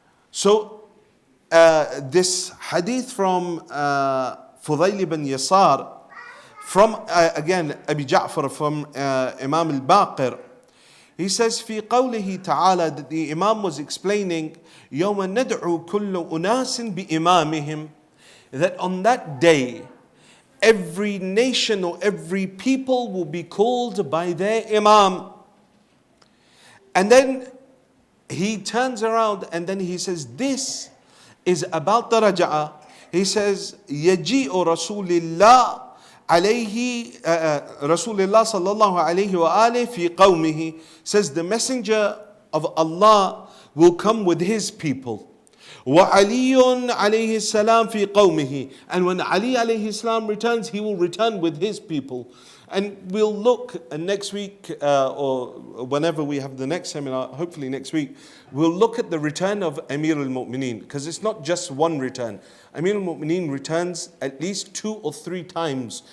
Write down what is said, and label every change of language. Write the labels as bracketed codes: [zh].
[en] So this hadith from Fudayl ibn Yasar, from again Abi Ja'far, from Imam al-Baqir, he says, [ar] في قوله تعالى, [en] that the Imam was explaining, [ar] يوم ندعو كل أناس بإمامهم, [en] that on that day, every nation or every people will be called by their Imam. And then he turns around and then he says, this is about the Raj'ah. [ar] He says, يجيء رسول الله عليه رسول الله صلى الله عليه وآله في قومه. [en] Says the messenger of Allah will come with his people. [ar] وعلي عليه السلام في قومه. [en] And when Ali alayhi salam returns, he will return with his people. And we'll look next week or whenever we have the next seminar, hopefully next week, we'll look at the return of Amir al-Mu'mineen, because it's not just one return. Amir al-Mu'mineen returns at least 2 or 3 times.